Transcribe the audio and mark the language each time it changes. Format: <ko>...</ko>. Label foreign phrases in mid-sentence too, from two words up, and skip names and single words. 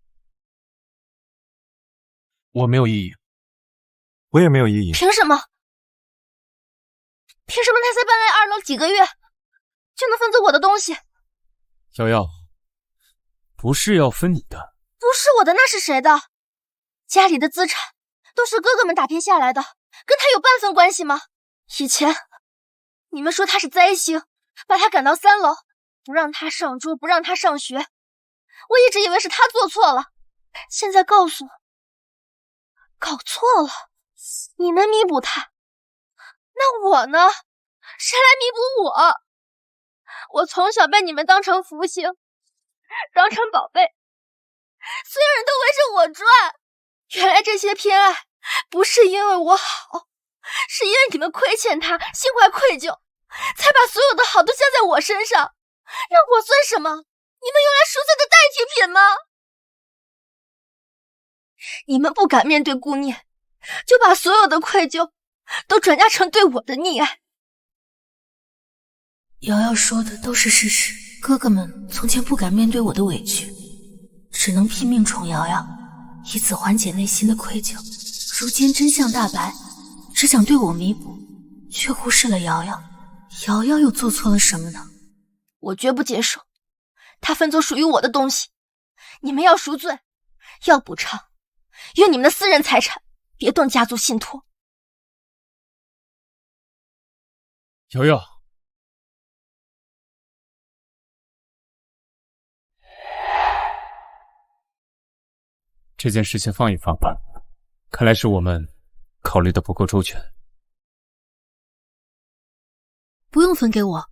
<zh>我沒有異議。我也沒有異議。憑什麼？憑什麼他才搬來2樓幾個月，就能分走我的東西？瑤瑤，不是要分你的。不是我的，那是誰的？家裡的資產都是哥哥們打拼下來的，跟他有半分關係嗎？以前你們說他是災星，把他趕到3樓，不讓他上桌，不讓他上學。我一直以為是他做錯了，現在告訴我，搞錯了，你們彌補他，那我呢？誰來彌補我？我從小被你們當成福星，當成寶貝，所有人都圍着我轉。原來這些偏愛不是因為我好，是因為你们虧欠他，心懷愧疚，才把所有的好都加在我身上，讓我算什麼？你們用來贖罪的代替品吗？你們不敢面对顾念，就把所有的愧疚都轉嫁成對我的溺愛。瑤瑤說的都是事實，哥哥們從前不敢面對我的委屈，只能拼命寵瑤瑤，以此緩解內心的愧疚。如今真相大白，只想對我彌補，卻忽視了瑤瑤。瑤瑤又做錯了什麼呢？我絕不接受他分走屬於我的東西。你們要贖罪，要補償，用你們的私人財產，別動家族信託。瑤瑤，这件事情放一放吧，看来是我们考慮的不夠周全。不用分給我。</zh>